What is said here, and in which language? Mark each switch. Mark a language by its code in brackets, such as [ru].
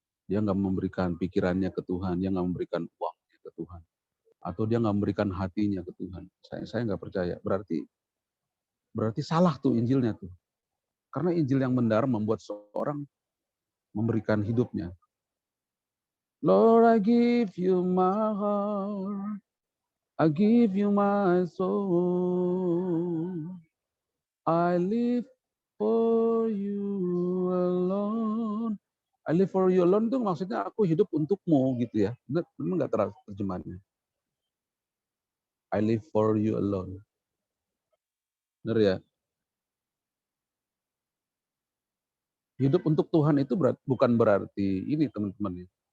[id] Dia nggak memberikan pikirannya ke Tuhan, dia nggak memberikan uangnya ke Tuhan, atau dia nggak memberikan hatinya ke Tuhan. Saya nggak percaya. Berarti salah tuh Injilnya tuh. Karena Injil yang benar membuat seorang memberikan hidupnya. [en] Lord, I give you my heart, I give you my soul, I live for you alone. I live for you alone [id] itu maksudnya aku hidup untukmu gitu ya. Memang nggak terjemahannya. [en] I live for you alone. [id] Benar ya? Hidup untuk Tuhan itu bukan berarti ini teman-teman.